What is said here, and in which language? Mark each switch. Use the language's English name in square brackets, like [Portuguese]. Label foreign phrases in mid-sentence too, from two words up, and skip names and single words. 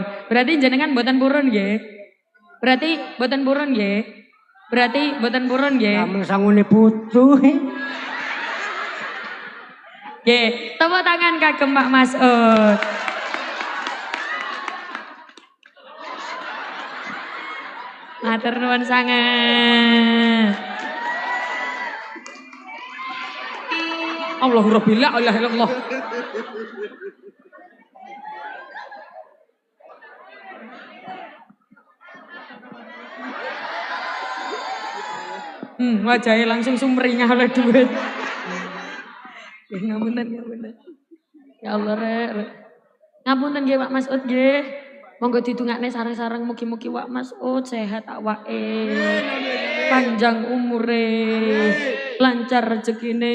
[Javanese] Berarti jenengan mboten purun nggih? Berarti mboten purun nggih? Kamu sangune putu. Nggih, tepuk tangan kagem Pak Mas'ud. Matur nuwun sanget. [Arabic] الله رب لا إله إلا الله. [Indonesian] Wajahnya langsung sumringah [Javanese] oleh duit. Ngapunten. Ya Allah rek. Ngapunten nggih Pak Mas'ud nggih. Monggo didongakne sareng-sareng mugi-mugi Wak Mas'ud sehat awake. Panjang umure. Lancar rezekine.